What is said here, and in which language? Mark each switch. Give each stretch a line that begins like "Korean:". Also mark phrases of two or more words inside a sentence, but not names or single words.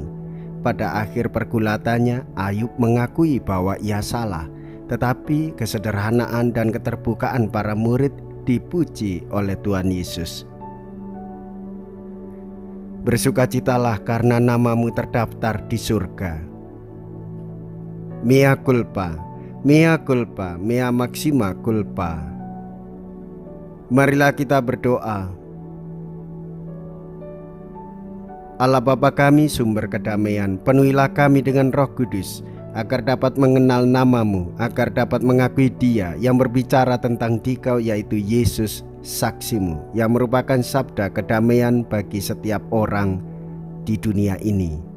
Indonesian: Pada akhir pergulatannya, Ayub mengakui bahwa ia salah, tetapi kesederhanaan dan keterbukaan para murid dipuji oleh Tuhan Yesus. Bersukacitalah karena namamu terdaftar di surga.
Latin: Mea culpa, mea culpa, mea maxima culpa.
Indonesian: Marilah kita berdoa. Allah Bapa kami, sumber kedamaian, penuhilah kami dengan Roh Kudus, agar dapat mengenal namamu, agar dapat mengakui Dia yang berbicara tentang Dikau, yaitu Yesus, saksimu, yang merupakan sabda kedamaian bagi setiap orang di dunia ini.